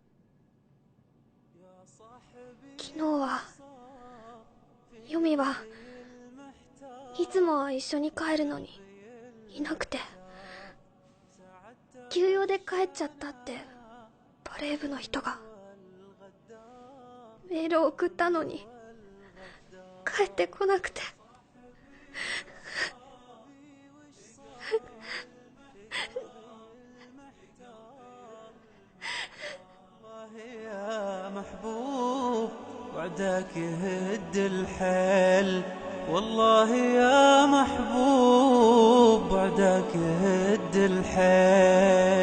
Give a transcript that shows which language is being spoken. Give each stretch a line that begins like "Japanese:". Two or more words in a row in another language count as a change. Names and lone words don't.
Japanese: 昨日はヨミはいつもは一緒に帰るのにいなくて、急用で帰っちゃったってバレー部の人がメールを送ったのに帰ってこなくて。
Arabic: يا محبوب وعداك يهد الحيل، والله يا محبوب وعداك يهد الحيل.